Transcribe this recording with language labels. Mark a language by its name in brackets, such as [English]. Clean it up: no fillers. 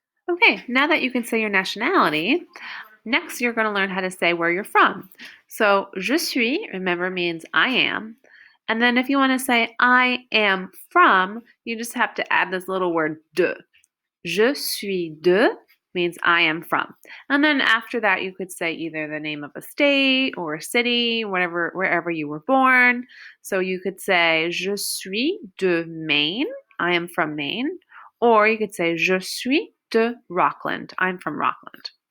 [English] Okay, now that you can say your nationality, next you're going to learn how to say where you're from. So, [French] je suis, [English] remember, means I am. And then if you want to say I am from, you just have to add this little word de. [French] Je suis de [English] means I am from. And then after that, you could say either the name of a state or a city, wherever you were born. So you could say [French] je suis de Maine, [English] I am from Maine. Or you could say [French] je suis de Rockland, [English] I'm from Rockland.